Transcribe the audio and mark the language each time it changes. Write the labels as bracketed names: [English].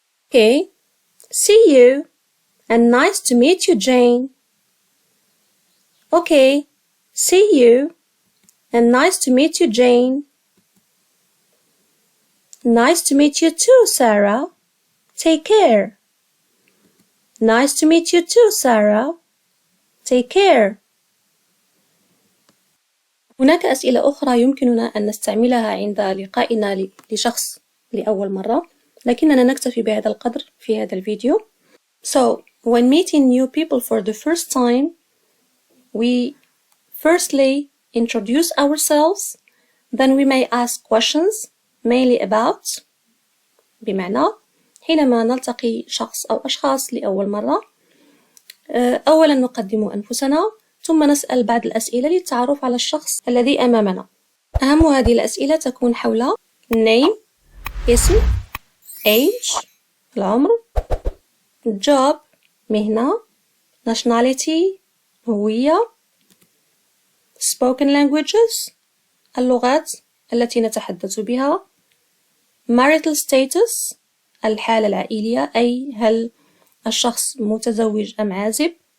[English] Okay. See you. And nice to meet you, Jane. Okay. See you. And nice to meet you, Jane. Nice to meet you too, Sarah. Take care. Nice to meet you too, Sarah. Take care. [Arabic] هناك أسئلة أخرى يمكننا أن نستعملها عند لقائنا لشخص لأول مرة، لكننا نكتفي بهذا القدر في هذا الفيديو. [English] So, when meeting new people for the first time, we firstly introduce ourselves, then we may ask questions mainly about. [Arabic] بمعنى حينما نلتقي شخص أو أشخاص لأول مرة، أولا نقدم أنفسنا، ثم نسأل بعض الأسئلة للتعرف على الشخص الذي أمامنا. أهم هذه الأسئلة تكون حول name اسم، age العمر، job مهنة، nationality هوية، spoken languages اللغات التي نتحدث بها، marital status الحالة العائلية أي هل الشخص متزوج أم عازب،